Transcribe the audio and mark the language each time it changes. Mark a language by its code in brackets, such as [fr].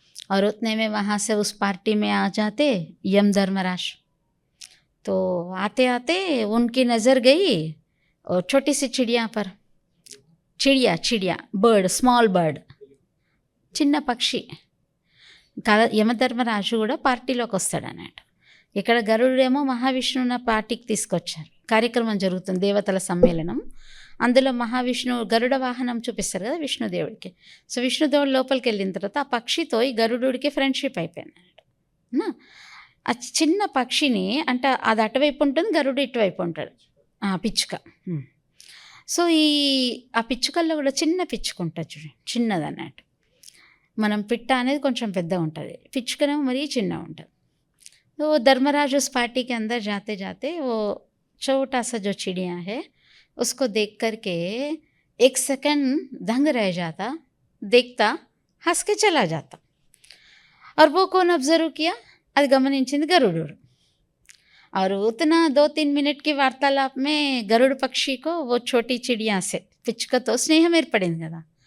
[hi] और उतने में वहाँ से उस पार्टी में आ जाते यम धर्मराज। तो आते आते उनकी नज़र गई और छोटी सी चिड़िया पर, चिड़िया बर्ड, स्मॉल बर्ड, [te] చిన్న పక్షి. యమధర్మరాజు కూడా పార్టీలోకి వస్తాడు అన్నట్టు. ఇక్కడ గరుడేమో మహావిష్ణువుని పార్టీకి తీసుకొచ్చారు, కార్యక్రమం జరుగుతుంది, దేవతల సమ్మేళనం. అందులో మహావిష్ణువు గరుడ వాహనం చూపిస్తారు కదా విష్ణుదేవుడికి. సో విష్ణుదేవుడు లోపలికి వెళ్ళిన తర్వాత ఆ పక్షితో ఈ గరుడుడికి ఫ్రెండ్షిప్ అయిపోయింది అన్నట్టు. ఆ చిన్న పక్షిని అంటే అది అటువైపు ఉంటుంది, గరుడు ఇటువైపు ఉంటాడు, పిచ్చుక. సో ఆ పిచ్చుకల్లో కూడా చిన్న పిచ్చుక ఉంటుంది చూడండి, చిన్నది అన్నట్టు. మనం పిట్ట అనేది కొంచెం పెద్దగా ఉంటుంది, పిచ్చుకనేమో మరీ చిన్నగా ఉంటుంది. [hi] तो धर्मराज उस पार्टी के अंदर जाते जाते वो छोटा सा जो चिड़िया है उसको देख कर के एक सेकंड दंग रह जाता, देखता, हंस के चला जाता. और वो कौन ऑब्जर्व किया, [te] అది గమనించింది గరుడు. [hi] और उतना 2-3 मिनट की वार्तालाप में गरुड़ पक्षी को वो छोटी चिड़िया से पिचका तो स्नेह [te] ఏర్పడింది కదా.